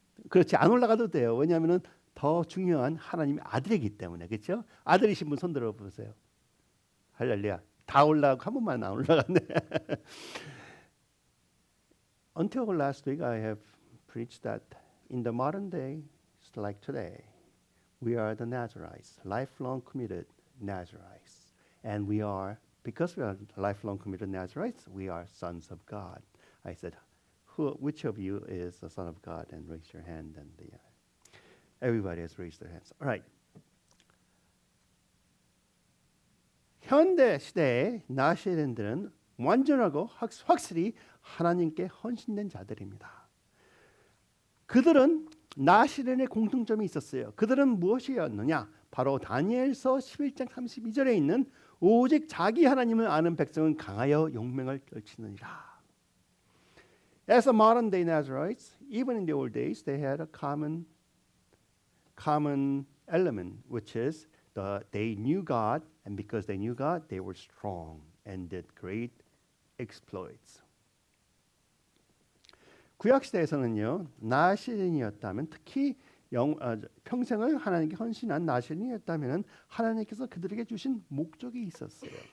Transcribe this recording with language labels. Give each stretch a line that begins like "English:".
Korean: 그렇지 안 올라가도 돼요. 왜냐하면 더 중요한 하나님의 아들이기 때문에 그렇죠? 아들이신 분 손 들어보세요. 할렐루야. 다 올라가고 한 번만 안 올라갔네.
English: Until last week I have preached that in the modern day, like today, we are the Nazarites, lifelong committed Nazarites. And we are, because we are lifelong committed Nazarites, we are sons of God. I said, which of you is a son of God? And raise your hand. And everybody has raised their hands. All right.
Korean: 현대 시대의 나시린들은 완전하고 확실히 하나님께 헌신된 자들입니다. 그들은 나시린의 공통점이 있었어요. 그들은 무엇이었느냐? 바로 다니엘서 11장 32절에 있는 오직 자기 하나님을 아는 백성은 강하여 용맹을 떨치느니라.
English: As a modern day Nazarites, even in the old days, they had a common element, which is they knew God, and because they knew God, they were strong and did great exploits.
Korean: 구약 시대에서는요, 나실인이었다면 특히 평생을 하나님께 헌신한 나실인이었다면 하나님께서 그들에게 주신 목적이 있었어요.